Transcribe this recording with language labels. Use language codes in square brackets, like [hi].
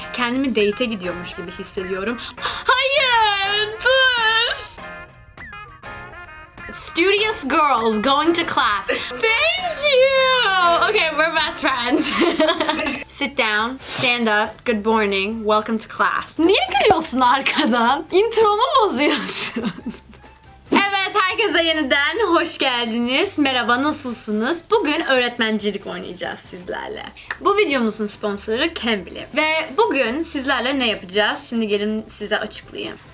[tr] Kendimi date'e gidiyormuş gibi hissediyorum. Hayır, dur. [en] Studious girls going to class. Thank you. Okay, we're best friends. Sit down, stand up, good morning, welcome to class. [tr] Niye gülüyorsun arkadan? Intromu bozuyorsun. Evet, herkese yeniden hoş geldiniz. Merhaba, nasılsınız? Bugün öğretmencilik oynayacağız sizlerle. Bu videomuzun sponsoru Cambly'ye. Ve bugün sizlerle ne yapacağız? Şimdi gelin size açıklayayım.